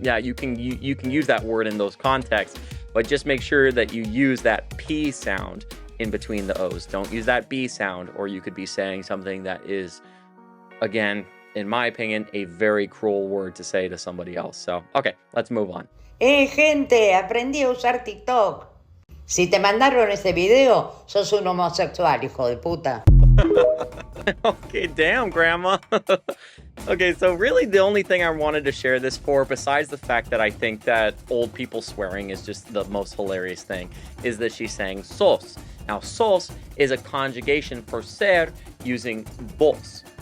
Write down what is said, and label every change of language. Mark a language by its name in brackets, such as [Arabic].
[English] Yeah, you can use that word in those contexts, but just make sure that you use that P sound in between the O's. Don't use that B sound, or you could be saying something that is, again, in my opinion, a very cruel word to say to somebody else. So, okay, let's move on. [Spanish] Gente, aprendí a usar TikTok. Si te mandaron ese video, sos un homosexual, hijo de puta. [English] Okay, damn, Grandma. Okay, so really the only thing I wanted to share this for, besides the fact that I think that old people swearing is just the most hilarious thing, is that she's saying sos. Now, sos is a conjugation for ser using vos.